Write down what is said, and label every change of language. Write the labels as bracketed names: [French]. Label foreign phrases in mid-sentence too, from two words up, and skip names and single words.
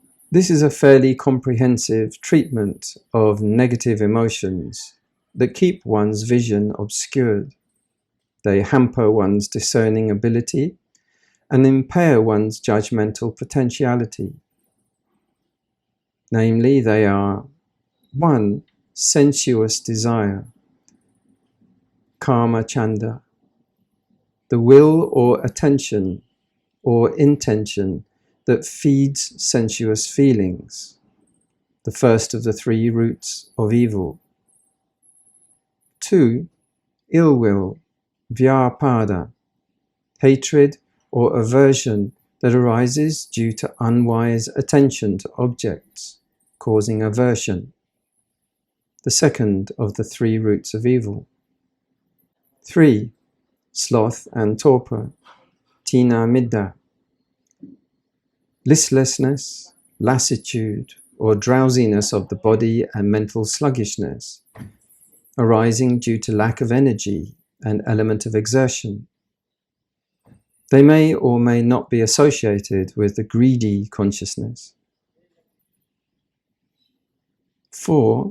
[English] This is a fairly comprehensive treatment of negative emotions that keep one's vision obscured. They hamper one's discerning ability and impair one's judgmental potentiality. Namely, they are 1. Sensuous desire, [Pali] kama chanda, [English] the will or attention or intention that feeds sensuous feelings, the first of the 3 roots of evil. 2. Ill will, vyapada, hatred or aversion that arises due to unwise attention to objects, causing aversion, the second of the 3 roots of evil. 3. Sloth and torpor, [Pali] tina midda, [English] listlessness, lassitude, or drowsiness of the body and mental sluggishness, arising due to lack of energy and element of exertion. They may or may not be associated with the greedy consciousness. 4.